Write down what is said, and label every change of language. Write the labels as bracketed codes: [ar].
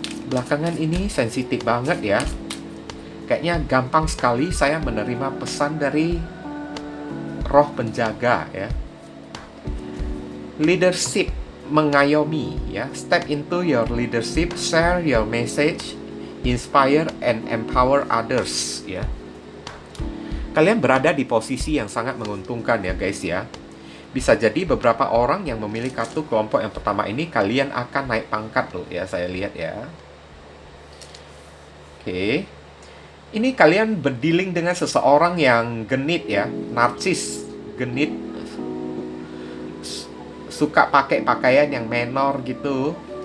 [id] Belakangan ini sensitif banget ya. Kayaknya gampang sekali saya menerima pesan dari roh penjaga ya. Leadership, mengayomi ya. [en] Step into your leadership, share your message, inspire and empower others ya. [id] Kalian berada di posisi yang sangat menguntungkan ya guys ya. Bisa jadi beberapa orang yang memilih kartu kelompok yang pertama ini kalian akan naik pangkat loh ya, saya lihat ya. Oke. Ini kalian berdealing dengan seseorang yang genit ya, narsis, genit, suka pakai pakaian yang menor gitu.